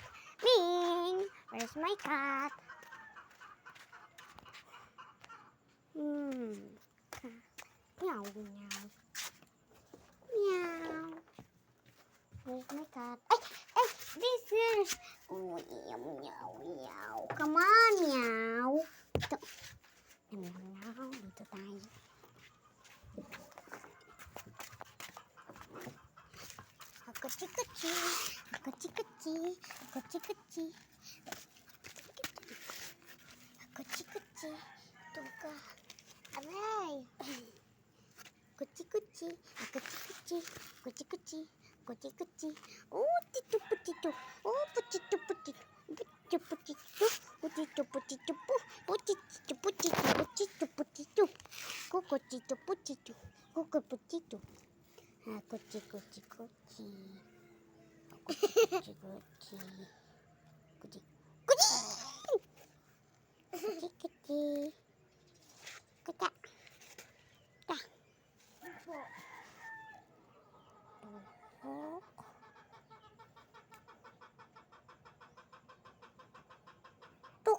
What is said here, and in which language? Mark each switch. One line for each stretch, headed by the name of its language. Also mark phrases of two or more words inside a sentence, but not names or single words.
English: Bing! Where's my cat? Meow, meow. Meow. Where's my cat? Hey, this is... Oh, meow, meow, meow. Come on, meow.
Filipino: Ito. Meow, meow. Dito tayo. Gucci, Gucci. Gucci, Gucci. Gucci, Gucci. Gucci, Gucci. Ito ka. Aray. Gucci, Gucci. Gucci, Gucci. Gucci, Gucci. Gucci, Gucci. Oh, tito, putito. Oh, putito, putito. Putito, putito. Putito, putito. Putito, putito. Putito, putito. Cocotito, putito. Coco, putito. Ah, Gucci, Gucci, Gucci. Gucci, Gucci. Gucci. Gucci. Gucci, Gucci. Gucci. Tuk.